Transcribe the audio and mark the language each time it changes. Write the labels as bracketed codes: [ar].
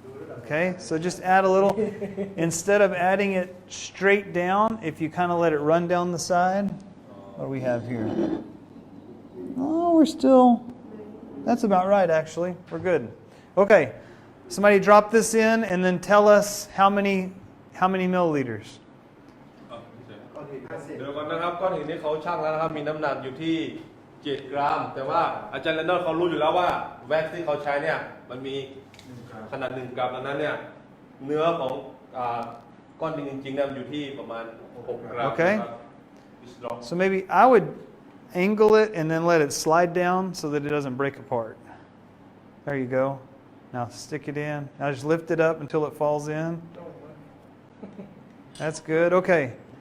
[en] Okay, so just add a little. Instead of adding it straight down, if you kind of let it run down the side. What do we have here? Oh, we're still... That's about right, actually. We're good. Okay, somebody drop this in and then tell us how many milliliters. [th] เดี๋ยวก่อนนะครับก้อนหินนี้เขาชั่งแล้วนะครับมีน้ำหนักอยู่ที่ 7 กรัมแต่ว่าอาจารย์แลนดอนเขารู้อยู่แล้วว่าแว็กซ์ที่เขาใช้เนี่ยมันมีขนาด 1 กรัมดังนั้นเนี่ยเนื้อของก้อนดินจริงๆเนี่ยมันอยู่ที่ประมาณ 6 กรัม [en] Okay. So maybe I would angle it and then let it slide down so that it doesn't break apart. There you go. Now stick it in. Now just lift it up until it falls in. That's good. Okay.